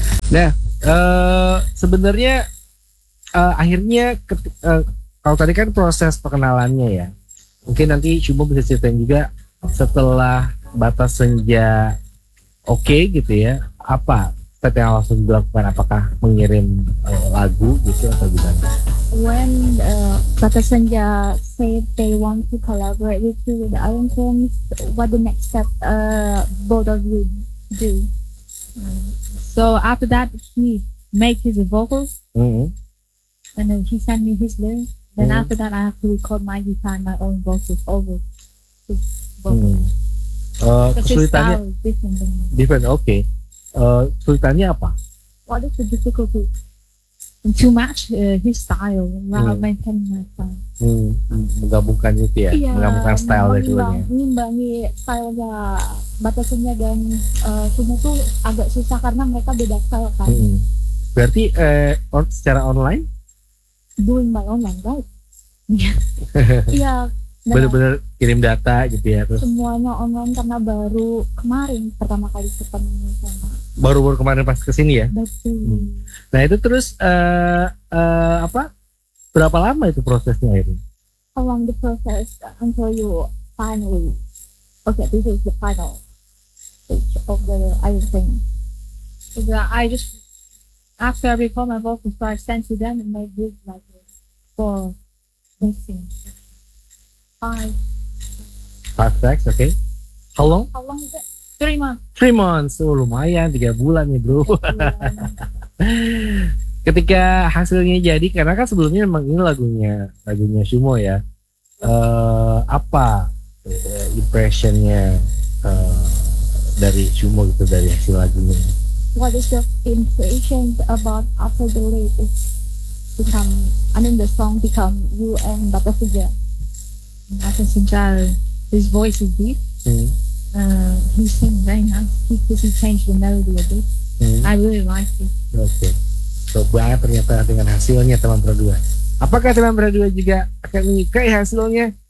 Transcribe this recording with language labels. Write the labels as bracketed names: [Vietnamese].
[Indonesian] Nah, sebenarnya akhirnya kalau tadi kan proses perkenalannya ya. Mungkin nanti Shumo bisa ceritain juga setelah batas senja oke gitu ya. Apa step yang langsung dilakukan, apakah mengirim lagu gitu atau gimana? [English] When batas senja say they want to collaborate with you with the Iron Kings, what the next step both of you do? So after that he make his vocals, mm-hmm. and then he send me his lyrics. Then mm-hmm. after that I have to record my guitar, my own vocals over his vocals. Mm-hmm. [Indonesian] Kesulitannya different. Okay. Kesulitannya apa? [English] What is the difficulty? To match his style, while maintaining my style. [Indonesian] Menggabungkan itu ya, menggabungkan style dari keduanya. Mengimbangi stylenya, batasannya dan semua itu agak susah karena mereka beda style kan. Berarti secara online? [English] Doing by online, right? [Indonesian] Iya. Benar-benar kirim data gitu ya terus. Semuanya online karena baru kemarin pertama kali ketemu sama. Baru-baru kemarin pas kesini ya? Betul. Nah itu terus apa? Berapa lama itu prosesnya akhirnya? [English] How long the process until you finally okay, this is the final stage of the Iron Thing. I just after I record my vocals, I send to them and make this like for mixing. Five tracks, okay. How long? How long is it? 3 months. 3 months, so [Indonesian] lumayan, 3 bulan nih bro. Ketika hasilnya jadi, karena kan sebelumnya memang ini lagunya Shumo ya. Apa impressionnya dari Shumo gitu dari hasil lagunya? [English] What is your impression about after the lyrics become, I mean the song become you and Bapa Fuja? After Sinjal, his voice is deep. Mm. He sings very nice. He changed the melody a bit. Mm. I really like it. Okay. [Indonesian] So banyak ternyata dengan hasilnya teman berdua. Apakah teman berdua juga akan menyukai hasilnya?